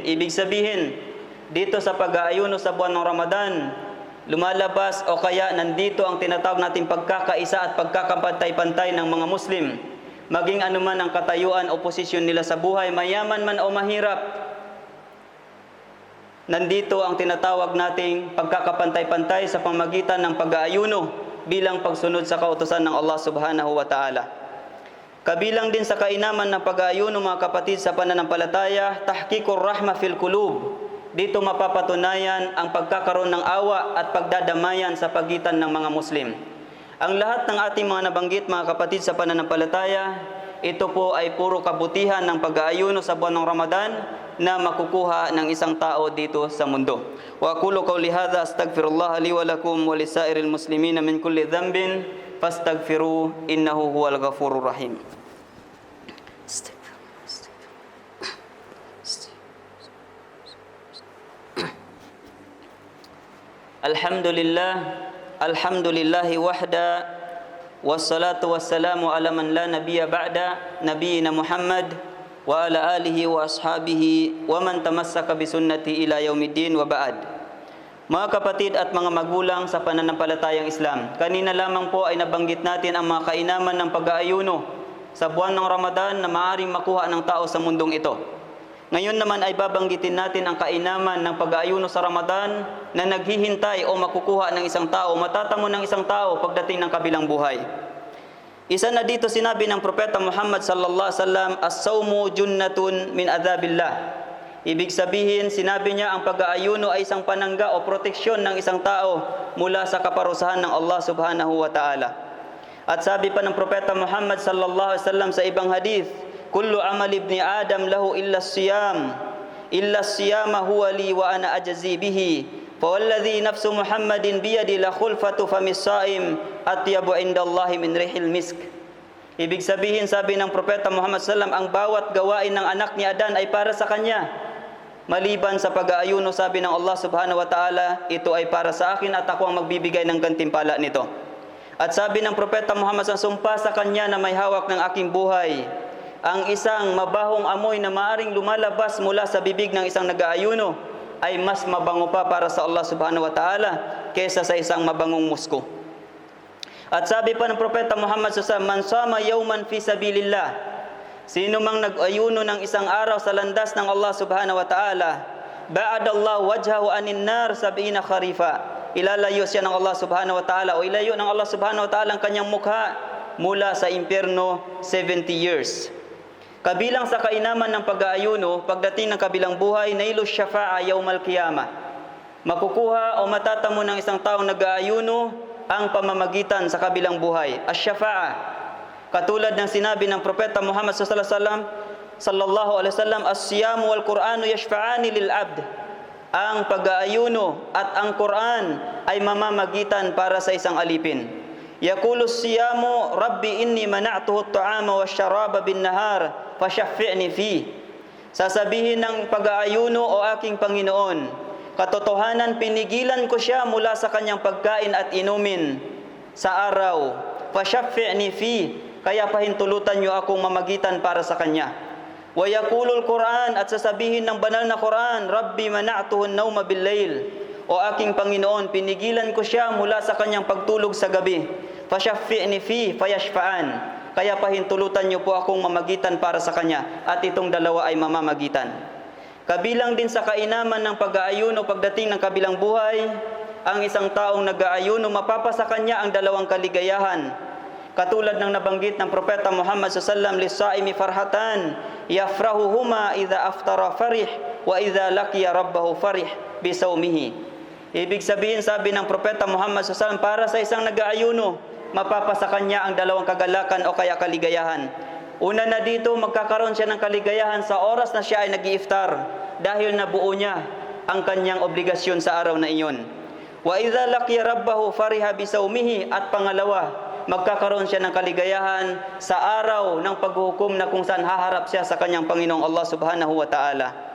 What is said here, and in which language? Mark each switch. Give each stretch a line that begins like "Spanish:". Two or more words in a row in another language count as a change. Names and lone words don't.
Filipino: Ibig sabihin, dito sa pag-aayuno sa buwan ng Ramadan, lumalabas o kaya nandito ang tinatawag nating pagkakaisa at pagkakapantay-pantay ng mga Muslim. Maging anuman ang katayuan o posisyon nila sa buhay, mayaman man o mahirap, nandito ang tinatawag nating pagkakapantay-pantay sa pamagitan ng pag-aayuno bilang pagsunod sa kautusan ng Allah
Arabic: سبحانه وتعالى.
Filipino: Kabilang din sa kainaman ng pag-aayuno mga kapatid sa pananampalataya,
Arabic: تحقيق الرحمة في القلوب.
Filipino: Dito mapapatunayan ang pagkakaroon ng awa at pagdadamayan sa pagitan ng mga Muslim. Ang lahat ng ating mga nabanggit mga kapatid sa pananampalataya, ito po ay puro kabutihan ng pag-aayuno sa buwan ng Ramadan na makukuha ng isang tao dito sa mundo.
Arabic: وأقول قولي هذا أستغفر الله لي ولكم ولسائر المسلمين من كل ذنب فاستغفروا إنه هو الغفور الرحيم. الحمد لله وحده والصلاة والسلام على من لا نبي بعد نبينا محمد وعلى آله وأصحابه ومن تمسك بسنة إلى يوم الدين وبعد.
Filipino: Mga kapatid at mga magulang sa pananampalatayang Islam, kanina lamang po ay nabanggit natin ang mga kainaman ng pag-aayuno sa buwan ng Ramadan na maaaring makuha ng tao sa mundong ito. Ngayon naman ay babanggitin natin ang kainaman ng pag-aayuno sa Ramadan na naghihintay o makukuha ng isang tao, matatamo ng isang tao pagdating ng kabilang buhay. Isa na dito sinabi ng Propeta Muhammad
Arabic: صلى الله عليه وسلم الصوم جنة من عذاب الله.
Filipino: Ibig sabihin, sinabi niya ang pag-aayuno ay isang panangga o proteksyon ng isang tao mula sa kaparusahan ng Allah
Arabic: سبحانه وتعالى.
Filipino: At sabi pa ng Propeta Muhammad
Arabic: صلى الله عليه وسلم
Filipino: sa ibang hadith,
Arabic: كل عمل ابن آدم له إلا الصيام هو لي وأنا أجزي به فوالذي نفس محمد بيده لخلوف فم الصائم أطيب عند الله من ريح المسك.
Filipino: Ibig sabihin, sabi ng Propeta Muhammad
Arabic: صلى الله عليه وسلم,
Filipino: ang bawat gawain ng anak ni Adan ay para sa kanya maliban sa pag-aayuno. Sabi ng Allah
Arabic: سبحانه وتعالى,
Filipino: ito ay para sa akin at ako ang magbibigay ng gantimpala nito. At sabi ng Propeta Muhammad
Arabic: صلى الله عليه وسلم,
Filipino: sumpa sa kanya na may hawak ng aking buhay, ang isang mabahong amoy na maaring lumalabas mula sa bibig ng isang nag-aayuno ay mas mabango pa para sa Allah
Arabic: سبحانه وتعالى
Filipino: kaysa sa isang mabangong musko. At sabi pa ng Propeta Muhammad
Arabic: صلى الله عليه وسلم من صام يوما في سبيل الله,
Filipino: Sino mang nag-ayuno ng isang araw sa landas ng Allah
Arabic: سبحانه وتعالى باعد الله وجهه عن النار 70 خريفا.
Filipino: Ilalayo siya ng Allah
Arabic: سبحانه وتعالى,
Filipino: o ilayo ng Allah
Arabic: سبحانه وتعالى
Filipino: ang kanyang mukha mula sa impyerno 70 years. Kabilang sa kainaman ng pag-aayuno, pagdating ng kabilang buhay,
Arabic: نيل الشفاعة يوم القيامة.
Filipino: Makukuha o matatamo ng isang taong nag-aayuno ang pamamagitan sa kabilang buhay, asy-syafa'a. Katulad ng sinabi ng Propeta Muhammad
Arabic: صلى الله عليه وسلم الصيام والقرآن يشفعان للعبد.
Filipino: Ang pag-aayuno at ang Quran ay mamamagitan para sa isang alipin.
Arabic: يقول الصيام رب إني منعته الطعام والشراب بالنهار فشفعني فيه.
Filipino: Sasabihin ng pag-aayuno, o aking Panginoon, katotohanan pinigilan ko siya mula sa kanyang pagkain at inumin sa araw.
Arabic: فشفعني فيه,
Filipino: kaya pahintulutan niyo akong mamagitan para sa kanya.
Arabic: ويقول القرآن,
Filipino: at sasabihin ng banal na Quran,
Arabic: رب منعته النوم بالليل.
Filipino: O aking Panginoon, pinigilan ko siya mula sa kanyang pagtulog sa gabi.
Arabic: فشفعني فيه فيشفعان,
Filipino: kaya pahintulutan niyo po akong mamagitan para sa kanya, at itong dalawa ay mamamagitan. Kabilang din sa kainaman ng pag-aayuno pagdating ng kabilang buhay, ang isang taong nag-aayuno, mapapasa kanya ang dalawang kaligayahan. Katulad ng nabanggit ng Propeta Muhammad
Arabic: صلى الله عليه وسلم للصائم فرحتان يفرحهما إذا أفطر فرح وإذا لقي ربه فرح بصومه.
Filipino: Ibig sabihin, sabi ng Propeta Muhammad
Arabic: صلى الله عليه وسلم,
Filipino: para sa isang nag-aayuno, mapapasa kanya ang dalawang kagalakan o kaya kaligayahan. Una na dito, magkakaroon siya ng kaligayahan sa oras na siya ay nag-iiftar, dahil nabuo niya ang kanyang obligasyon sa araw na iyon.
Arabic: وإذا لقي ربه فرح بصومه,
Filipino: at pangalawa, magkakaroon siya ng kaligayahan sa araw ng paghuhukom na kung saan haharap siya sa kanyang Panginoong Allah
Arabic: سبحانه وتعالى.